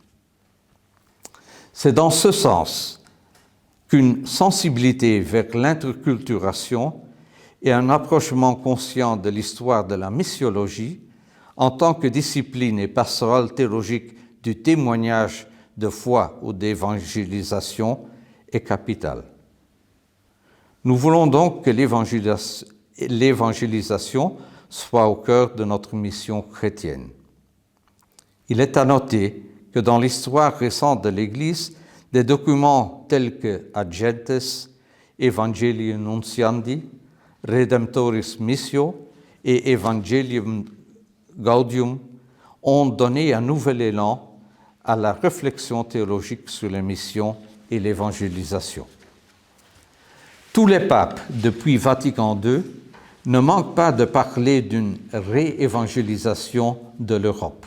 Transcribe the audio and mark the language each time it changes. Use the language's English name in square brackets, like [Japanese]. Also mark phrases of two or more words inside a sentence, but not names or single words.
[French] C'est dans ce sens qu'une sensibilité vers l'interculturation et un approchement conscient de l'histoire de la missiologie en tant que discipline et pastorale théologique du témoignage de foi ou d'évangélisation est capital. Nous voulons donc que l'évangélisation soit au cœur de notre mission chrétienne. Il est à noter que dans l'histoire récente de l'Église, des documents tels que Ad Gentes, Evangelii Nunciandi, Redemptoris Missio et Evangelium Gaudium ont donné un nouvel élan à la réflexion théologique sur les missions et l'évangélisation. Tous les papes, depuis Vatican II, ne manquent pas de parler d'une réévangélisation de l'Europe.